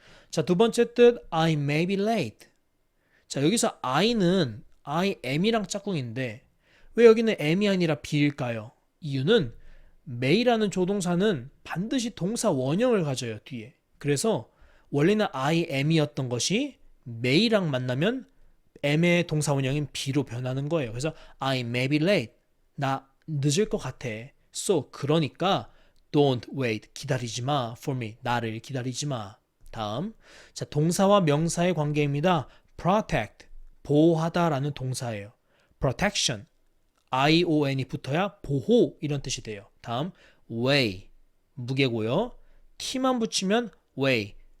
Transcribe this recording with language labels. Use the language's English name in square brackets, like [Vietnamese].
[Korean] 자, 두 번째 뜻 [English] I may be late. [Korean] 자, 여기서 I는 I am이랑 짝꿍인데 왜 여기는 am이 아니라 be일까요? 이유는 may라는 조동사는 반드시 동사 원형을 가져요. 뒤에. 그래서 원래는 I am이었던 것이 may랑 만나면 am의 동사 원형인 be로 변하는 거예요. 그래서 [English] I may be late. [Korean] 나 늦을 것 같아. [English] So [Korean] 그러니까 [English] don't wait. [Korean] 기다리지 마. [English] For me. [Korean] 나를 기다리지 마. 다음. 자, 동사와 명사의 관계입니다. [English] protect. [Korean] 보호하다라는 동사예요. [English] protection. [Korean] ION이 붙어야 보호 이런 뜻이 돼요. 다음 weigh. 무게고요. t만 붙이면 weigh.